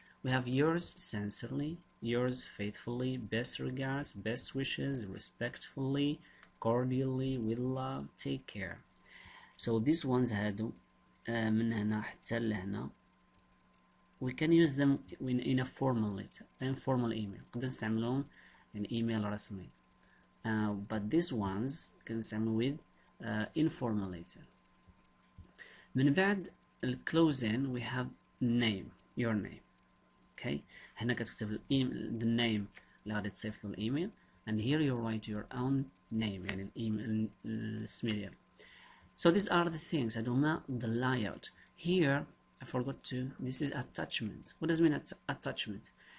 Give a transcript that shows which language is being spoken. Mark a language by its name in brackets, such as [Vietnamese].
[English] We have yours sincerely, yours faithfully, best regards, best wishes, respectfully, cordially, with love, take care. So these ones [Arabic] هادو من هنا حتى لهنا [English] we can use them in a formal letter, informal email. [Arabic] نقدر نستعملهم in email رسمي. [English] But these ones can نستعمل with informal letter. [Arabic] من بعد [English] closing we have name, your name. Okay. [Arabic] هنا كتكتب the name اللي غادي تصيفط له الإيميل, [English] and here you write your own name [Arabic] يعني الإيميل الاسم ديالك. [English] So these are the things. هادوما the layout. Here I forgot to. This is attachment. What does mean attachment?